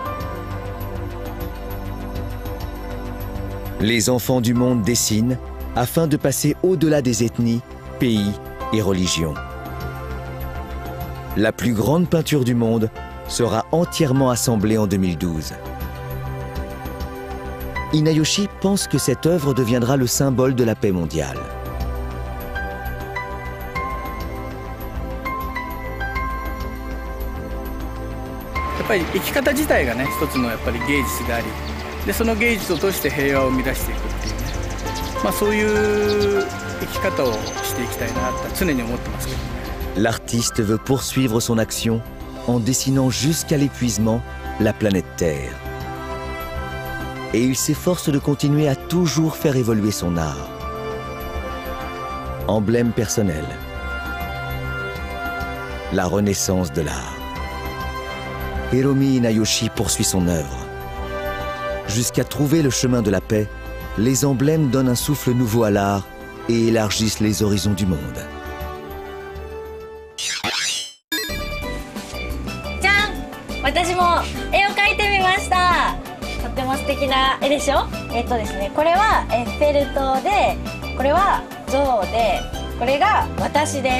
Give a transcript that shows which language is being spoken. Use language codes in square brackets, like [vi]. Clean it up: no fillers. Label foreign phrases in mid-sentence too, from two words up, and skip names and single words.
[fr] Les enfants du monde dessinent afin de passer au-delà des ethnies, pays et religions. La plus grande peinture du monde sera entièrement assemblée en 2012. Inayoshi pense que cette œuvre deviendra le symbole de la paix mondiale. [ja] やっぱり生き方自体がね、一つのやっぱり芸術であり、でその芸術を通して平和を生み出していくっていうね、そういう生き方をしていきたいなと常に思ってますけどね。 [fr] L'artiste veut poursuivre son action en dessinant jusqu'à l'épuisement la planète Terre. Et il s'efforce de continuer à toujours faire évoluer son art. Emblème personnel. La renaissance de l'art. Hiromi Inayoshi poursuit son œuvre. Jusqu'à trouver le chemin de la paix, les emblèmes donnent un souffle nouveau à l'art et élargissent les horizons du monde. [ja] じゃん、私も絵を描いてみました。とっても素敵な絵でしょ。ですね、これはエッフェル塔で、これは象で、これが私です。